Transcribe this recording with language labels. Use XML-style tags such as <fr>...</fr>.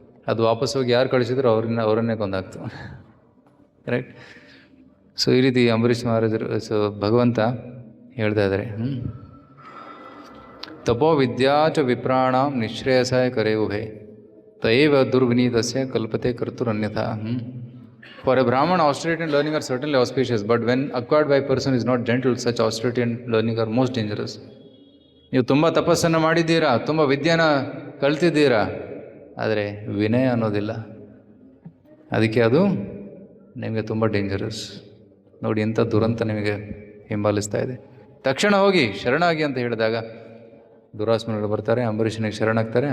<kn>ಅದು ವಾಪಸ್ ಹೋಗಿ ಯಾರು ಕಳಿಸಿದ್ರು ಅವರನ್ನೇ ಕೊಂದಾಕ್ತು. ರೈಟ್. ಸೊ ಈ ರೀತಿ ಅಂಬರೀಷ್ ಮಹಾರಾಜರು ಭಗವಂತ ಹೇಳ್ತಾ ಇದ್ದಾರೆ.</kn> <sa>ತಪೋ ವಿದ್ಯಾ ಚ ವಿಪ್ರಾಣಾಂ ನಿಶ್ರೇಯಸಾಯ ಕರೆ ಉಭೆ ತಯೇವ ದುರ್ವಿನೀತಸ್ಯ ಕಲ್ಪತೆ ಕರ್ತುರನ್ಯಥಾ.</sa> <en>For a brahmana austerity and learning are certainly auspicious, but when acquired by a person is not gentle, such austerity and learning are most dangerous.</en> <kn>ನೀವು ತುಂಬ ತಪಸ್ಸನ್ನು ಮಾಡಿದ್ದೀರಾ, ತುಂಬ ವಿದ್ಯೆನ ಕಲ್ತಿದ್ದೀರಾ, ಆದರೆ ವಿನಯ ಅನ್ನೋದಿಲ್ಲ. ಅದಕ್ಕೆ ಅದು ನಿಮಗೆ ತುಂಬ ಡೇಂಜರಸ್. ನೋಡಿ ಎಂಥ ದುರಂತ ನಿಮಗೆ ಹಿಂಬಾಲಿಸ್ತಾ ಇದೆ. ತಕ್ಷಣ ಹೋಗಿ ಶರಣಾಗಿ ಅಂತ ಹೇಳಿದಾಗ ದುರಾಸಮುನಿಗಳು ಬರ್ತಾರೆ, ಅಂಬರೀಷನಿಗೆ ಶರಣಾಗ್ತಾರೆ.</kn>